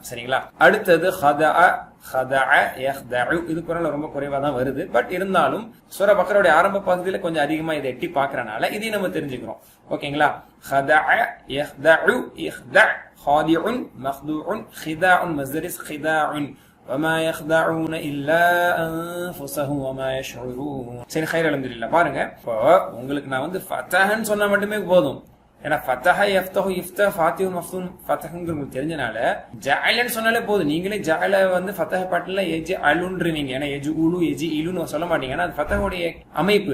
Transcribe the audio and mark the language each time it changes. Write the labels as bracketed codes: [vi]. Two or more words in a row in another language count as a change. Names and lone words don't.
[ta] சரிங்களா? அடுத்தது [ar] خدع، خدع، يخدع. [ta] இது குர்ஆன்ல ரொம்ப குறைவா தான் வருது. பட் இருந்தாலும் சூரா பக்ராவுடைய ஆரம்ப பகுதியில கொஞ்சம் அதிகமா இதை எட்டி பார்க்கறனால இதையும் நம்ம தெரிஞ்சுக்கிறோம். ஓகேங்களா? [ar] خدع، يخدع، اخدع، خادع، مخدوع، خداع، مصدر خداع. وما يخدعون الا انفسهم وما يشعرون. [ta] சரி, [ar] خير الحمد لله. [ta] பாருங்க, இப்போ உங்களுக்கு நான் வந்து ஃபதஹன்னு சொன்னா மட்டுமே போதும். ஏன்னா [ar] فتح، يفتح، افتح، فاتح، مفتوح, [ta] ஃபதஹ்ங்கிறது உங்களுக்கு தெரிஞ்சனால ஜஅலன்னு சொன்னாலே போதும். நீங்களே ஜஅல வந்து ஃபதஹ பாட்டுல யஜஅலுன்றீங்க. ஏன்னா [ar] يجعُل، يجعِل [ta] சொல்ல மாட்டீங்க. ஏன்னா அது ஃபதஹுடைய அமைப்பு.